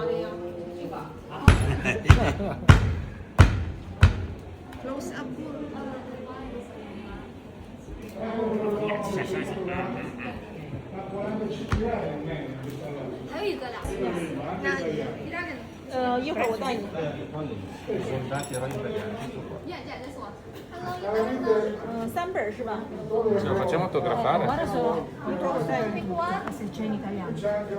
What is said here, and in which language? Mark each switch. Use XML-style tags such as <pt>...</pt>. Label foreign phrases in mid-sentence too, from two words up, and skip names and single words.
<en>Close up.</en> <zh>还有一个啦，那第二个呢？一会儿我带你。 三本是吧？</zh> <it>Ce lo facciamo autografare? Ora so.</it>